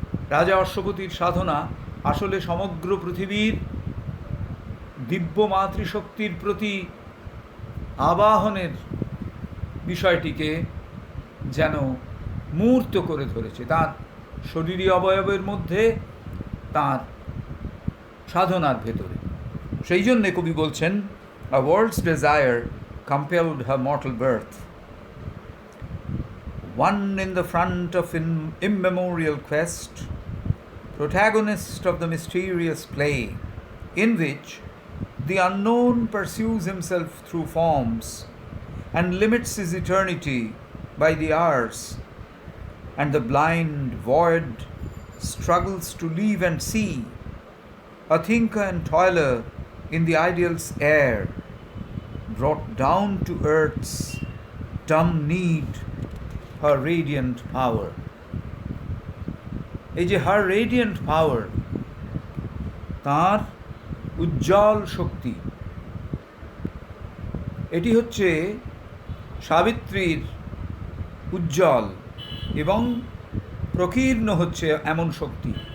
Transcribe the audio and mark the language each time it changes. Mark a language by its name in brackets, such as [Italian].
[Bangla] রাজা অশ্বপতির সাধনা আসলে সমগ্র পৃথিবীর দিব্য মাতৃশক্তির প্রতি আবাহনের বিষয়টিকে যেন মূর্ত করে ধরেছে তার শরীরী অবয়বের মধ্যে, তার সাধনার ভেতরে। সেই জন্যে কবি বলছেন, [English] A world's desire compelled her mortal birth. One in the front of immemorial quest, protagonist of the mysterious play, in which the unknown pursues himself through forms and limits his eternity by the hours, and the blind void struggles to leave and see, a thinker and toiler in the ideal's air, brought down to earth's dumb need her radiant power. [Bangla] এই যে [English] her radiant power, [Bangla] তার উজ্জ্বল শক্তি, এটি হচ্ছে সাবিত্রীর উজ্জ্বল এবং প্রকীর্ণ হচ্ছে এমন শক্তি।